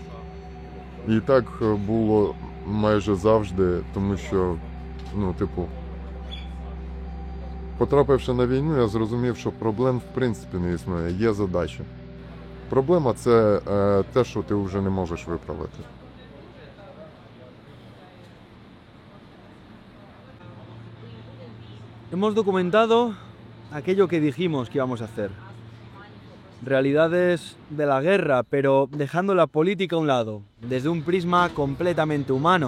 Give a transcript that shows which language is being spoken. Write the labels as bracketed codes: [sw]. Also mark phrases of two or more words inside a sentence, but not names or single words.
[uk] І так було майже завжди, тому що, потрапивши на війну, я зрозумів, що проблем в принципі не існує, є задача. Проблема – це те, що ти вже не можеш виправити. [es] Hemos documentado aquello que dijimos que íbamos a hacer. Realidades de la guerra, pero dejando la política a un lado, desde un prisma completamente humano.